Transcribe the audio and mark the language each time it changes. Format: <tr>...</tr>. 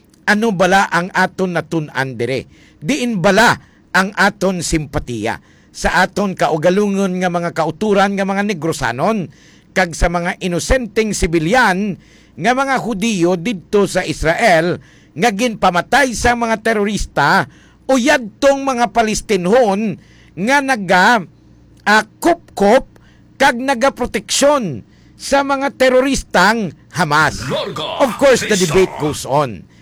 <hil>Ano bala ang aton natun-an dire? Diin bala ang aton simpatiya sa aton kaugalungon nga mga kauturan nga mga Negrosanon kag sa mga inosenteng sibilyan nga mga Hudiyo didto sa Israel nga ginpamatay sa mga terorista o yadtong mga Palestinhon nga nagakupkop kag nagaproteksyon sa mga teroristang Hamas.</hil> <en>Of course, the debate goes on.</en>